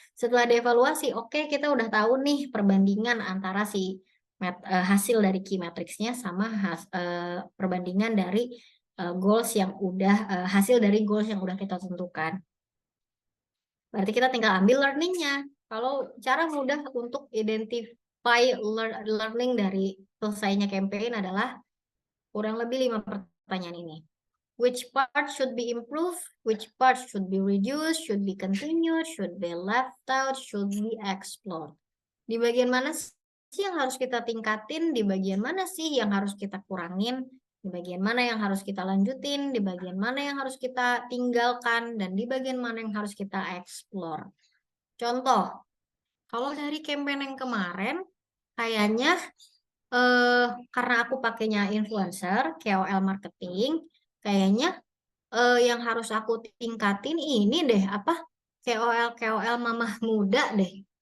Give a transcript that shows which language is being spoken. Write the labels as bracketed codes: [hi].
[id] Setelah dievaluasi, oke, kita udah tahu nih perbandingan antara si hasil dari key matriksnya sama perbandingan dari goals yang udah hasil dari goals yang udah kita tentukan. Berarti kita tinggal ambil learningnya. Kalau cara mudah untuk identify learning dari selesainya campaign adalah kurang lebih 5 pertanyaan ini. [en] Which part should be improved? Which part should be reduced? Should be continued? Should be left out? Should be explored? [id] Di bagian mana sih yang harus kita tingkatin? Di bagian mana sih yang harus kita kurangin? Di bagian mana yang harus kita lanjutin? Di bagian mana yang harus kita tinggalkan? Dan di bagian mana yang harus kita explore? Contoh, kalau dari campaign yang kemarin, kayaknya karena aku pakainya influencer, KOL marketing, kayaknya yang harus aku tingkatin ini deh, KOL mamah muda deh.